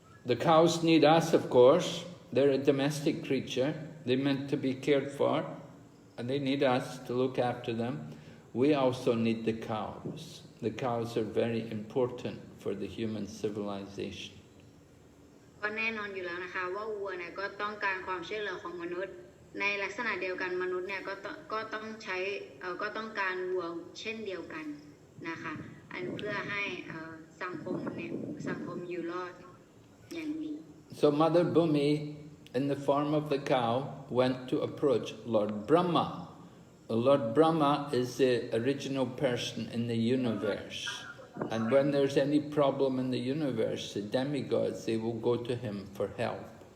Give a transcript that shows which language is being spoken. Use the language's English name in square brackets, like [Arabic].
[English] The cows need us, of course. They're a domestic creature. They're meant to be cared for, and they need us to look after them. We also need the cows. The cows are very important for the human civilization. [Thai] ก็แน่นอนอยู่แล้วนะคะว่าวัวเนี่ยก็ต้องการความช่วยเหลือของมนุษย์ในลักษณะเดียวกันมนุษย์เนี่ยก็ต้องใช้ก็ต้องการวัวเช่นเดียวกันนะคะอันเพื่อให้สังคมอยู่รอดอย่างดี [English] So Mother Bhumi, in the form of the cow, went to approach Lord Brahma. Lord Brahma is the original person in the universe. And when there's any problem in the universe, the demigods, they will go to him for help.